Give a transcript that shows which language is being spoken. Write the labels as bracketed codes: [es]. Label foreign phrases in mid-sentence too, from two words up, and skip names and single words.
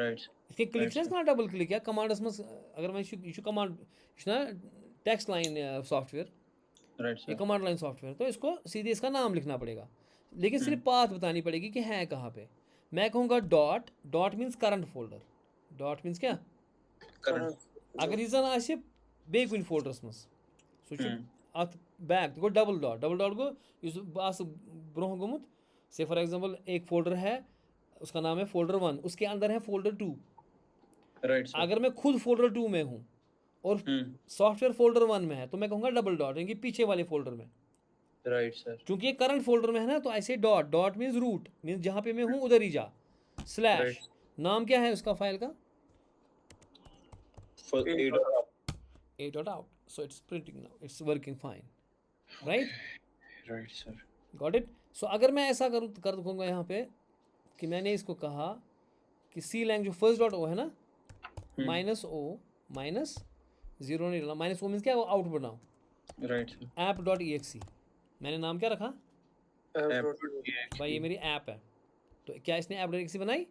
[hi] इसके क्लिक से इसका [en] double click [hi] या कमांड अगर मैं यू कमांड ना [en] text line software, [hi] ये [en] command line software, [hi] तो इसको सीधे इसका नाम लिखना पड़ेगा, लेकिन सिर्फ पाथ बतानी पड़ेगी कि है कहाँ पे। मैं कहूँगा [en] dot means current folder, dot means [ks] क्या, अगर यह आसे बे कुन फोल्डरस मज सह अत बैक गो [en] double dot [ks] गो बस ब्रोह गोमुत, [en] say for example [hi] एक फोल्डर है उसका नाम है फोल्डर 1, उसके अंदर है फोल्डर 2, अगर मैं खुद फोल्डर 2 में हूँ और सॉफ्टवेयर फोल्डर 1 में है तो मैं कहूँगा [en] double dot, [hi] यानी पीछे वाले फोल्डर में, [en] right sir. [hi] क्योंकि ये करंट फोल्डर में है ना, तो ऐसे [en] dot means root, [hi] मीन्स जहाँ पे मैं हूँ उधर ही जा, स्लैश नाम क्या है उसका फाइल का, [en] a dot out, so it's printing now, it's working fine, right sir, got it। [hi] so अगर मैं ऐसा कर दूंगा यहाँ पे कि मैंने इसको कहा कि सी लैंग जो [en] first dot o [hi] है ना, [en] minus o minus zero [hi] नहीं डालना, [en] minus o means [hi] क्या, वो आउट बनाओ, [en] right sir. app dot e x e, [hi] मैंने नाम क्या रखा, भाई ये मेरी ऐप है, तो क्या इसने [en] app dot e x e [hi] बनाई,